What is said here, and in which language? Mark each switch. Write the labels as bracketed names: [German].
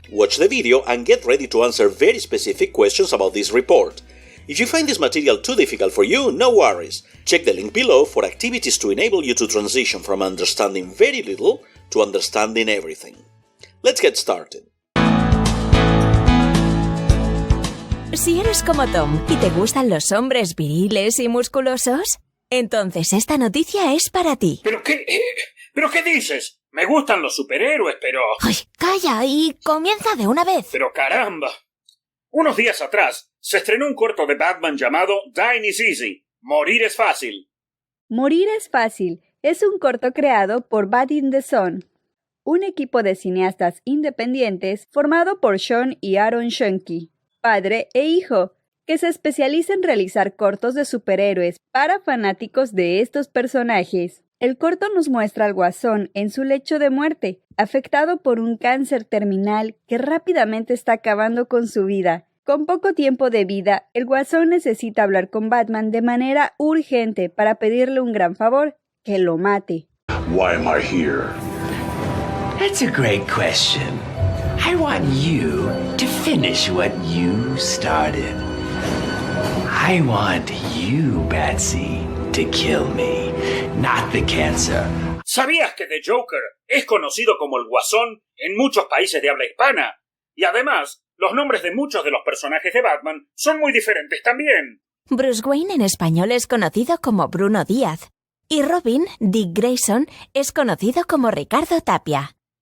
[English] Watch the video and get ready to answer very specific questions about this report. If you find this material too difficult for you, no worries. Check the link below for activities to enable you to transition from understanding very little to understanding everything. Let's get started. [Spanish] Si eres como Tom y te gustan los hombres viriles y musculosos, entonces esta noticia es para ti. ¿Pero qué dices? Me gustan los superhéroes, pero... ¡Ay, calla! Y comienza de una vez. ¡Pero caramba! Unos días atrás se estrenó un corto de Batman llamado Dying is Easy. Morir es fácil. Morir es fácil es un corto creado por Bat in the Sun, un equipo de cineastas independientes formado por Sean y Aaron Schoenke, padre e hijo, que se especializa en realizar cortos de superhéroes para fanáticos de estos personajes. El corto nos muestra al Guasón en su lecho de muerte, afectado por un cáncer terminal que rápidamente está acabando con su vida. Con poco tiempo de vida, el Guasón necesita hablar con Batman de manera urgente para pedirle un gran favor, que lo mate. [English] Why am I here? That's a great question. I want you to finish what you started. I want you, Batsy, to kill me, not the cancer. [Spanish] ¿Sabías que The Joker es conocido como el Guasón en muchos países de habla hispana? Y además, los nombres de muchos de los personajes de Batman son muy diferentes también. Bruce Wayne en español es conocido como Bruno Díaz, y Robin, Dick Grayson, es conocido como Ricardo Tapia.